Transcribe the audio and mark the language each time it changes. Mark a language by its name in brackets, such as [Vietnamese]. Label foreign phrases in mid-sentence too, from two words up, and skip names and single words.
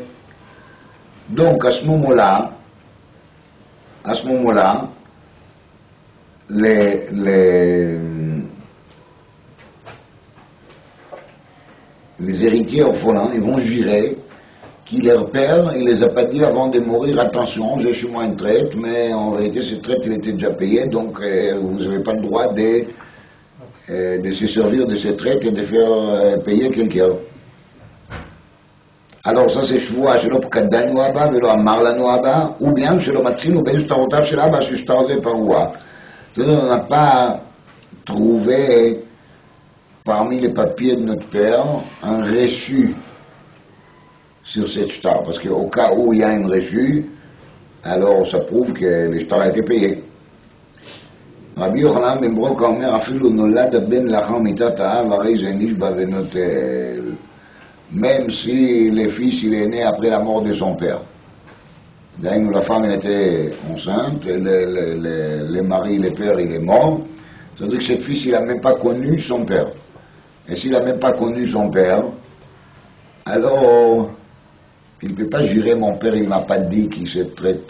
[French] Donc, à ce moment-là, les héritiers orphelins, ils vont jurer que leur père, il les a pas dit avant de mourir, attention, j'ai chez moi une traite, mais en vérité, cette traite, elle était déjà payée, donc vous n'avez pas le droit de se servir de cette traite et de faire payer quelqu'un. Alors ça c'est [Hebrew] שבוע שלא פקדנו אבא ולא אמר לנו אבא, ובעניין שלא מצינו בין שטרותיו של אבא ששטר זה פרוע. [French] C'est-à-dire, on n'a pas trouvé parmi les papiers de notre père un reçu sur cette shtar, parce qu'au cas où il y a un reçu, alors ça prouve que le shtar a été payé. [Hebrew] רבי יוחנן בן ברוקה אומר, אפילו נולד הבן לאחר מיתת האב, הרי זה נשבע ונוטל. [French] Même si le fils il est né après la mort de son père. D'ailleurs, la femme elle était enceinte, le mari, le père, il est mort. C'est-à-dire que cette fille, il n'a même pas connu son père. Et s'il n'a même pas connu son père, alors il ne peut pas jurer mon père, il ne m'a pas dit qu'il se traite.